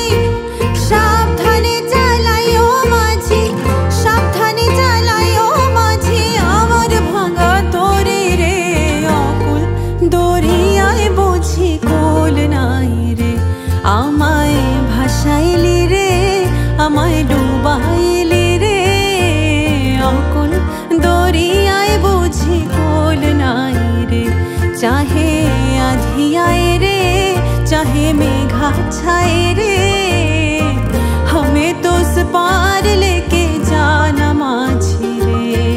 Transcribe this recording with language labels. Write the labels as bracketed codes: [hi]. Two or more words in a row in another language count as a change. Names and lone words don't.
[bn] সাবধানে চালাইও মাঝি সাবধানে চালাইও মাঝি আমার ভাঙা তরি রে অকুল দরিয়ায় বুঝি কুল নাই রে। আমায় ভাসাইলি রে আমায় ডুবাইলি রে অকুল দরিয়ায় বুঝি কুল নাই রে। [hi] चाहे आधी आए रे चाहे मेघा छाए रे हमें तो उस पार लेके जाना माझी रे।